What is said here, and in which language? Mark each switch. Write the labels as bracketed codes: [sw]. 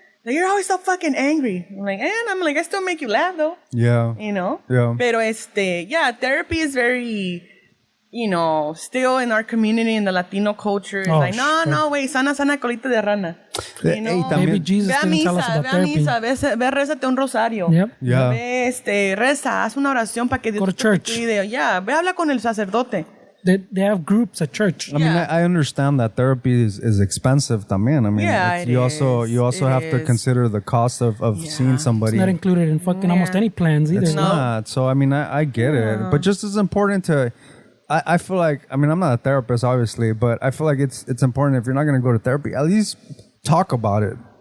[en] Like, you're always so fucking angry. I'm like, I still make you laugh though. Yeah. You know? Yeah. [es] Pero [en] therapy is very, still in our community, in the Latino culture. It's like, no, wait, [es] sana colita de rana. [en] You know? Maybe Jesus didn't tell us about therapy. [es] Ve a misa, ve, rézate un rosario. [en] Yep. Yeah. [es] Ve, reza, haz una oración para que Dios [en] to church. [es] te cuide. Yeah, ve, habla con el sacerdote. [en] They have groups at church. I mean, I understand that therapy is expensive [es] también. [en] I mean, you also have to consider the cost of seeing somebody. It's not included in fucking almost any plans either. It's not. So, I mean, I get it. But just as important to... I feel like, I mean, I'm not a therapist, obviously, but I feel like it's important if you're not going to go to therapy, at least talk about it.